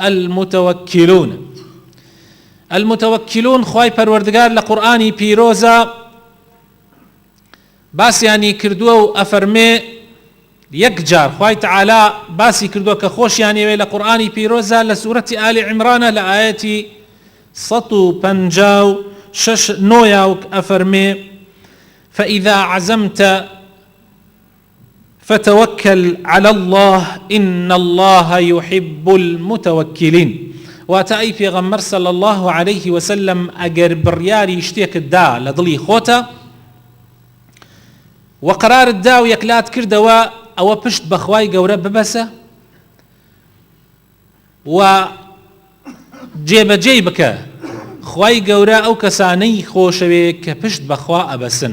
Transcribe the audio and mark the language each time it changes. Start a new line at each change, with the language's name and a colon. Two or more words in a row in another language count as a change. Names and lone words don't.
Central Kurdish: المتوكلون خوای پەروەردگار لە قورئانی پیرۆزە باسیانی کردووە و ئەفەرمێ یەکجار خوای تەعالا باسی کردووە کە خۆشیانی ئەوێ لە قورئانی پیرۆزە لە سوورەتی ئالی عیمرانە لە ئایەتی
Arabic: 156 ئەفەرمێ فإذا عزمت فتوكل على الله إن الله يحب المتوكلين.
Central Kurdish: واتە ئەی پێغەمبەر
Arabic: صلی الله عليه وسلم
Central Kurdish: ئەگەر بڕیاری شتێکت دا لە دڵی خۆتە و قەرارت دا و یەکلات کردەوە ئەوە پشت بە خوای گەورە ببەسە و جێبەجێی بکە خوای گەورە ئەو کەسانەی خۆشەوێ کە پشت بەخوا ئەبەسن.